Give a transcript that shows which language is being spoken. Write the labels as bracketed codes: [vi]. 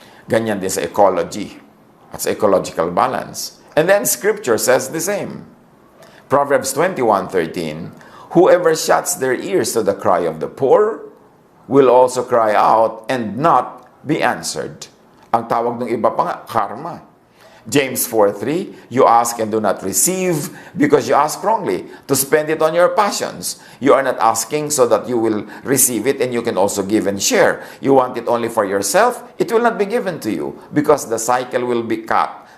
[tl] Ganyan din sa ecology at sa ecological balance. [en] And then Scripture says the same. Proverbs 21:13, whoever shuts their ears to the cry of the poor will also cry out and not be answered. [tl] Ang tawag ng iba pa nga, karma. [en] James 4:3, you ask and do not receive because you ask wrongly to spend it on your passions. You are not asking so that you will receive it and you can also give and share. You want it only for yourself, it will not be given to you because the cycle will be cut.